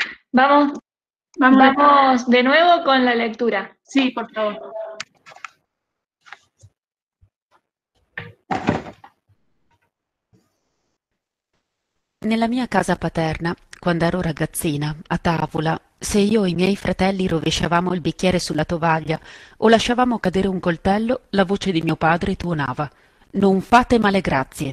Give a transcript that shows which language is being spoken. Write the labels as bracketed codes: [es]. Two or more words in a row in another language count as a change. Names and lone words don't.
[es] Vamos, vamos de nuevo con la lectura. Sí, por favor. [it] Nella mia casa paterna, quando ero ragazzina, a tavola, se io e i miei fratelli rovesciavamo il bicchiere sulla tovaglia o lasciavamo cadere un coltello, la voce di mio padre tuonava: «Non fate male, grazie».